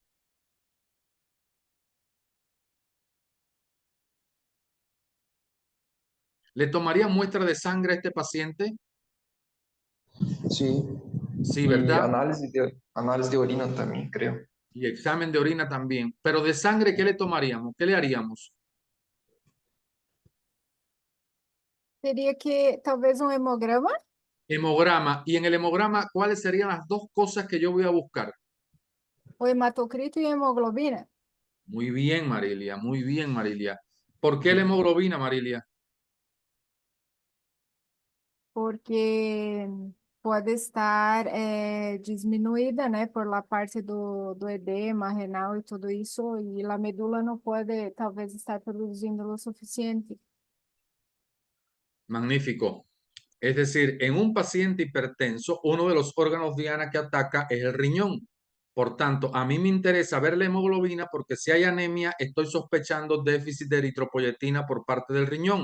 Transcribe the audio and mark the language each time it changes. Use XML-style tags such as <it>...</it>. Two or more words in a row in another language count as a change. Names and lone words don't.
<es>¿Le tomaría muestra de sangre a este paciente? Sí. Sí, Y ¿verdad? análisis de orina también, creo. Y examen de orina también. Pero de sangre, ¿qué le tomaríamos? ¿Qué le haríamos?</es> <pt>Teria que talvez hemograma,</pt> <es>Hemograma. Y en el hemograma, ¿cuáles serían las dos cosas que yo voy a buscar?</es> <pt>o hematocrito e hemoglobina,</pt> <es>Muy bien, Marilia. Muy bien, Marilia. ¿Por qué la hemoglobina, Marilia?</es> <pt>porque pode estar diminuída, né,</pt> <es>por la parte</es> <pt>do edema renal e tudo isso, e a medula não pode, talvez, estar produzindo o suficiente.</pt> <es>Magnífico. Es decir, en un paciente hipertenso, uno de los órganos diana que ataca es el riñón. Por tanto, a mí me interesa ver la hemoglobina porque si hay anemia, estoy sospechando déficit de eritropoyetina por parte del riñón.</es>